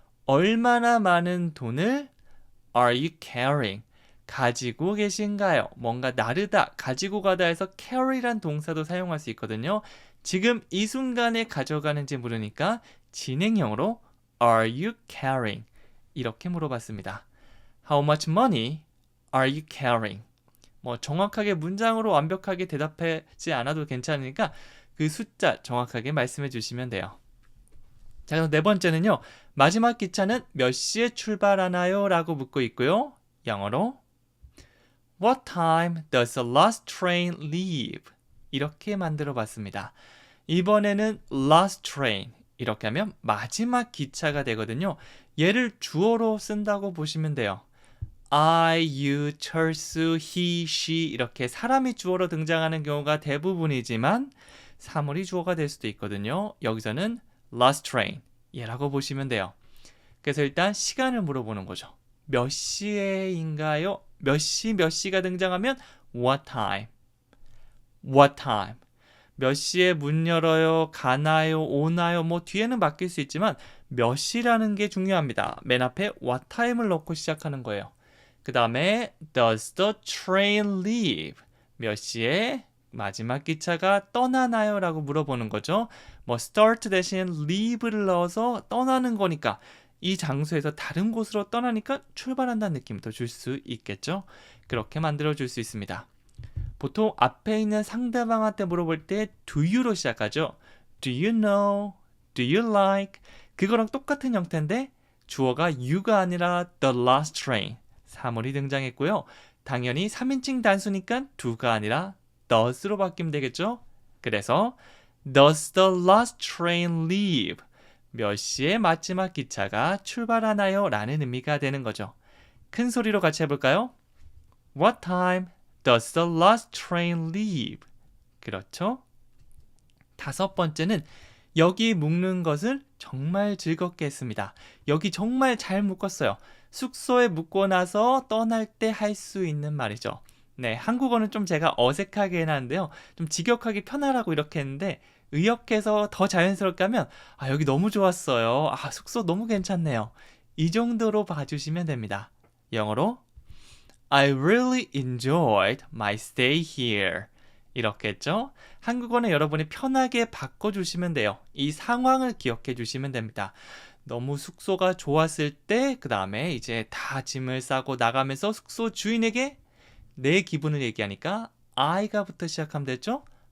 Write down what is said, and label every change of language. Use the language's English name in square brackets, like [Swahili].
[Korean] 얼마나 많은 돈을 [English] are you carrying? [Korean] 가지고 계신가요? 뭔가 나르다, 가지고 가다 해서 carry란 동사도 사용할 수 있거든요. 지금 이 순간에 가져가는지 물으니까 진행형으로 [English] Are you carrying? [Korean] 이렇게 물어봤습니다. [English] How much money are you carrying? [Korean] 정확하게 문장으로 완벽하게 대답하지 않아도 괜찮으니까 그 숫자 정확하게 말씀해 주시면 돼요. 자, 그럼 네 번째는요. 마지막 기차는 몇 시에 출발하나요? 라고 묻고 있고요. 영어로 [English] What time does the last train leave? [Korean] 이렇게 만들어 봤습니다. 이번에는 last train 이렇게 하면 마지막 기차가 되거든요. 얘를 주어로 쓴다고 보시면 돼요. I, you, 철수, he, she 이렇게 사람이 주어로 등장하는 경우가 대부분이지만 사물이 주어가 될 수도 있거든요. 여기서는 last train 얘라고 보시면 돼요. 그래서 일단 시간을 물어보는 거죠. 몇 시에인가요? 몇 시가 등장하면 [English] what time? What time? [Korean] 몇 시에 문 열어요? 가나요? 오나요? 뒤에는 바뀔 수 있지만 몇 시라는 게 중요합니다. 맨 앞에 what time을 넣고 시작하는 거예요. 그 다음에 [English] does the train leave? [Korean] 몇 시에 마지막 기차가 떠나나요? 라고 물어보는 거죠. start 대신 leave를 넣어서 떠나는 거니까 이 장소에서 다른 곳으로 떠나니까 출발한다는 느낌을 더 줄 수 있겠죠. 그렇게 만들어 줄 수 있습니다. 보통 앞에 있는 상대방한테 물어볼 때 do you로 시작하죠. [English] Do you know? Do you like? [Korean] 그거랑 똑같은 형태인데 주어가 you가 아니라 the last train 사물이 등장했고요. 당연히 3인칭 단수니까 do가 아니라 does로 바뀌면 되겠죠. 그래서 [English] does the last train leave? [Korean] 몇 시에 마지막 기차가 출발하나요? 라는 의미가 되는 거죠. 큰 소리로 같이 해볼까요? [English] What time does the last train leave? [Korean] 그렇죠? 다섯 번째는 여기 묶는 것을 정말 즐겁게 했습니다. 여기 정말 잘 묶었어요. 숙소에 묵고 나서 떠날 때 할 수 있는 말이죠. 네, 한국어는 좀 제가 어색하게 해놨는데요. 좀 직역하기 편하라고 이렇게 했는데 의역해서 더 자연스럽게 하면 여기 너무 좋았어요. 숙소 너무 괜찮네요. 이 정도로 봐주시면 됩니다. 영어로 [English] I really enjoyed my stay here. [Korean] 이렇게 했죠. 한국어는 여러분이 편하게 바꿔주시면 돼요. 이 상황을 기억해 주시면 됩니다. 너무 숙소가 좋았을 때 그 다음에 이제 다 짐을 싸고 나가면서 숙소 주인에게 내 기분을 얘기하니까 I가부터 시작하면 되죠.